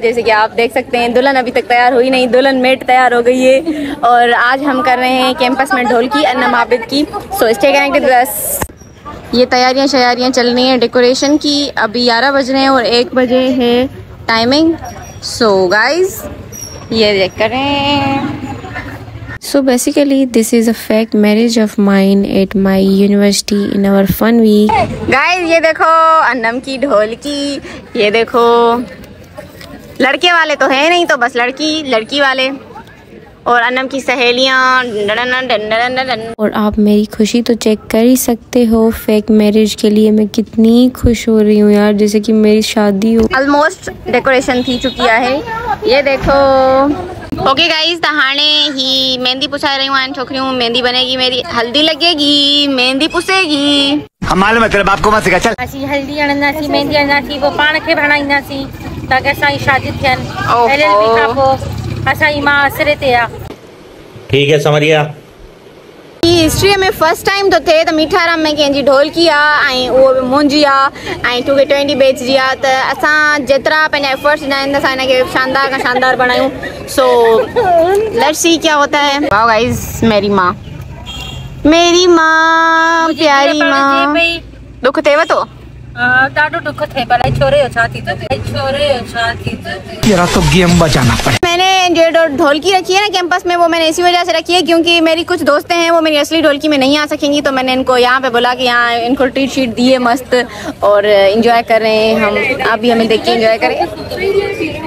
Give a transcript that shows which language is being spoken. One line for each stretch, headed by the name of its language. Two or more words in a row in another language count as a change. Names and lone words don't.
Hindi: जैसे कि आप देख सकते हैं दुल्हन अभी तक तैयार हुई नहीं, दुल्हन मेट तैयार हो गई है और आज हम कर रहे हैं कैंपस में ढोलकी अन्नम आबिद की।
English: So stay connected with us.
Hindi: ये तैयारियां चल रही हैं डेकोरेशन की। अभी 11 बज रहे हैं और 1 बजे है टाइमिंग। सो गाइस ये देख करें।
English: So basically this is a fake marriage of mine at my university in our fun week.
Hindi: Guys ये देखो अन्नम की ढोलकी, ये देखो लड़के वाले तो है नहीं, तो बस लड़की वाले और अन्नम की सहेलियाँ। और आप मेरी खुशी तो चेक कर ही सकते हो। फेक मैरिज के लिए मैं कितनी खुश हो रही हूँ यार, जैसे कि मेरी शादी हो। ऑलमोस्ट डेकोरेशन थी चुकी है, ये देखो। ओके गाइस, तो हाणे ही मेहंदी पुछा रही हूँ। छोकरी हूँ, मेहंदी बनेगी मेरी, हल्दी लगेगी, मेहंदी पुसेगी। हम मालूम है तेरे बाप को मत सिखा। चल
Sindhi: असी हल्दी हणंदासीं, मेहंदी हणंदासीं, वो पाण खे हणाईंदासीं ताकि असांजी शादी थियनि। LLB खां पोइ असांजी मां असरे ते आहे।
Hindi: ठीक है समरिया।
Sindhi: हिस्ट्री में
English: first time
Sindhi: तो थे तो मीठाराम में कंहिंजी ढोलकी आहे, वो मुंहिंजी आहे, 2K20 बैच जी आहे। त असां जेतिरा पंहिंजा एफर्ट्स ॾींदा आहिनि त असां हिनखे शानदार खां शानदार बनायूं।
Hindi: सो
English: let's see
Hindi: क्या होता है। वाओ गाइस, मेरी माँ प्यारी माँ।
Sindhi: दुख थिएव तो? ॾाढो दुख थिए पर छोरे जो छा थी तो
Hindi: तेरा तो गेम बचाना पड़े। मैंने जो ढोलकी रखी है ना कैंपस में, वो मैंने इसी वजह से रखी है क्योंकि मेरी कुछ दोस्तें हैं वो मेरी असली ढोलकी में नहीं आ सकेंगी। तो मैंने इनको यहाँ पे बोला कि यहाँ इनको ट्रीट शीट दिए मस्त और एंजॉय कर रहे हैं हम। आप भी हमें देख के एंजॉय करें।